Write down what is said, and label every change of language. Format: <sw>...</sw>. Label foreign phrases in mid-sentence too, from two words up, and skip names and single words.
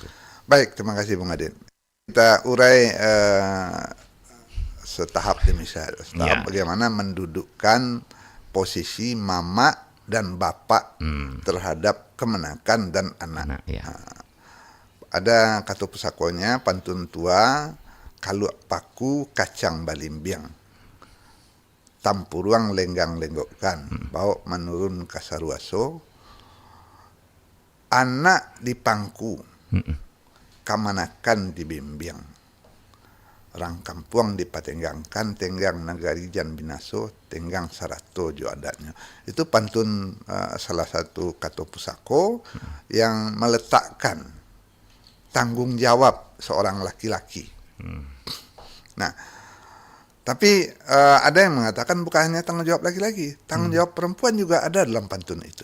<id>Baik, terima kasih Bung Adin. Kita urai setahap demi setahap bagaimana mendudukkan posisi mama dan bapak terhadap kemenakan dan anak. Ada kata pusakonya, pantun tua,</id> <min>kalau paku kacang balimbiang, tampuruang lenggang lenggokkan, bau menurun kasaruaso, anak dipangku, kamanakan dibimbing, orang kampung dipatenggangkan, tenggang nagari jan binaso, tenggang sarato jo adatnya.</min> <id>Itu pantun salah satu kata pusako yang meletakkan tanggung jawab seorang laki-laki. Nah, tapi ada yang mengatakan bukan hanya tanggung jawab laki-laki, tanggung jawab perempuan juga ada dalam pantun itu.</id>